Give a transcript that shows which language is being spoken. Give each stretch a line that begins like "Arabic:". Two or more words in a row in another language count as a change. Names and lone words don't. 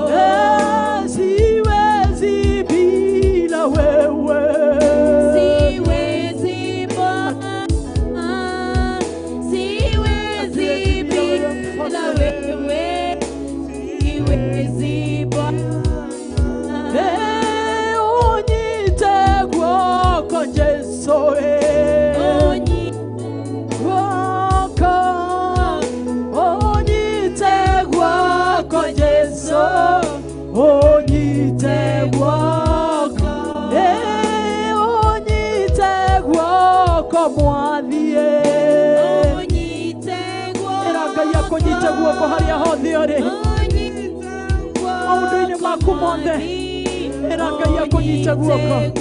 Swahili: Siwezi bila wewe, siwezi Bwana, siwezi bila wewe, siwezi Bwana.
Kikuyu: Unyite gwoko Jesu, unyite gwoko Jesu, unyite gwoko, unyite gwoko Mwathie, era Ngai akunyite guoko haria hothe uri, maundu-ini maku mothe, era Ngai akunyite guoko.